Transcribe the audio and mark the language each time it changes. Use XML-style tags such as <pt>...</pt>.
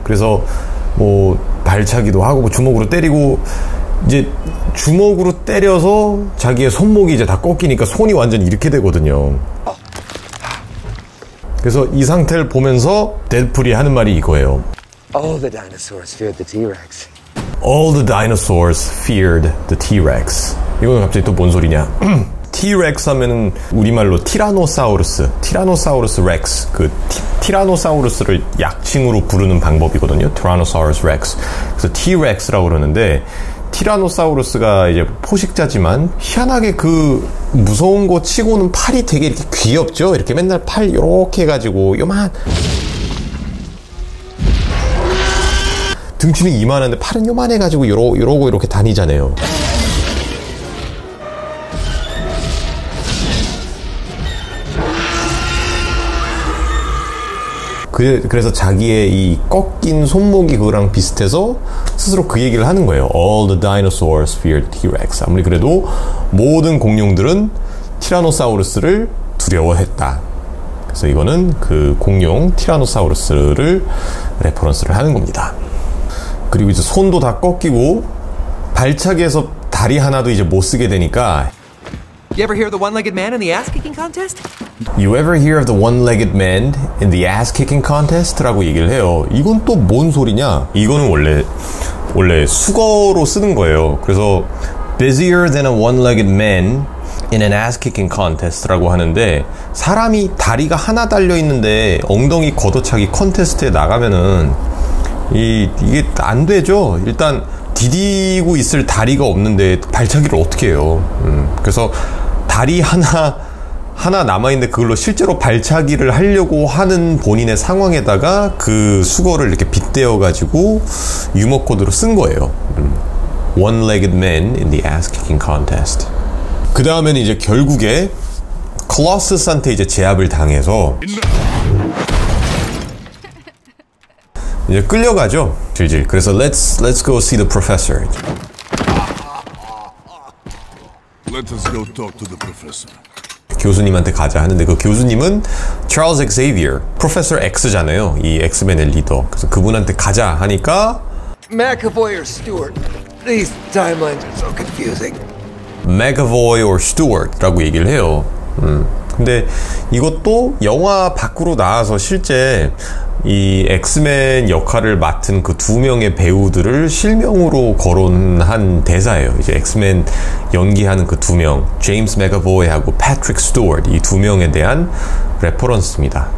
<ko>그래서 뭐 발차기도 하고 뭐 주먹으로 때리고 이제 주먹으로 때려서 자기의 손목이 이제 다 꺾이니까 손이 완전 이렇게 되거든요. 그래서 이 상태를 보면서 데드풀이 하는 말이 이거예요.</ko> <en>All the dinosaurs feared the T-Rex. All the dinosaurs feared the T-Rex.</en> <ko>이거는 갑자기 또 뭔 소리냐? T-Rex 하면은 우리말로 티라노사우루스 렉스, 그 티라노사우루스를 약칭으로 부르는 방법이거든요.</ko> <en>Tyrannosaurus Rex.</en> <ko>그래서 T-Rex라고 그러는데, 티라노사우루스가 이제 포식자지만 희한하게 그 무서운 거 치고는 팔이 되게 이렇게 귀엽죠. 이렇게 맨날 팔 이렇게 해가지고 요만, 등치는 이만한데 팔은 요만해가지고 이러고 이렇게 다니잖아요. 그래서 자기의 이 꺾인 손목이 그거랑 비슷해서 스스로 그 얘기를 하는 거예요.</ko> <en>All the dinosaurs feared T-Rex.</en> <ko>아무리 그래도 모든 공룡들은 티라노사우루스를 두려워했다. 그래서 이거는 그 공룡 티라노사우루스를 레퍼런스를 하는 겁니다. 그리고 이제 손도 다 꺾이고 발차기에서 다리 하나도 이제 못 쓰게 되니까.</ko> <en>You ever hear of the one-legged man in the ass-kicking contest? You ever hear of the one-legged man in the ass-kicking contest?</en> <ko>라고 얘기를 해요. 이건 또 뭔 소리냐? 이거는 원래 수거로 쓰는 거예요. 그래서</ko> <en>busier than a one-legged man in an ass-kicking contest</en> <ko>라고 하는데, 사람이 다리가 하나 달려 있는데 엉덩이 걷어차기 컨테스트에 나가면은 이게 안 되죠. 일단 디디고 있을 다리가 없는데 발차기를 어떻게 해요. 그래서 다리 하나 남아있는데 그걸로 실제로 발차기를 하려고 하는 본인의 상황에다가 그 수거를 이렇게 빗대어가지고 유머 코드로 쓴 거예요.</ko> <en>One-legged man in the ass-kicking contest.</en> <ko>그 다음에는 이제 결국에 콜로서스한테 이제 제압을 당해서 이제 끌려가죠. 질질. 그래서</ko> <en>let's go see the professor. Let us go talk to the professor.</en> <ko>교수님한테 가자 하는데, 그 교수님은 Charles Xavier, Professor X잖아요. 이 엑스맨의 리더. 그래서 그분한테 가자 하니까</ko> <en>McAvoy or Stewart? These timelines are so confusing.</en> <ko>McAvoy or Stewart라고 얘기를 해요. 근데 이것도 영화 밖으로 나와서 실제 이 엑스맨 역할을 맡은 그 두 명의 배우들을 실명으로 거론한 대사예요. 이제 엑스맨 연기하는 그 두 명, 제임스 맥어보이하고 패트릭 스튜어트, 이 두 명에 대한 레퍼런스입니다.</ko>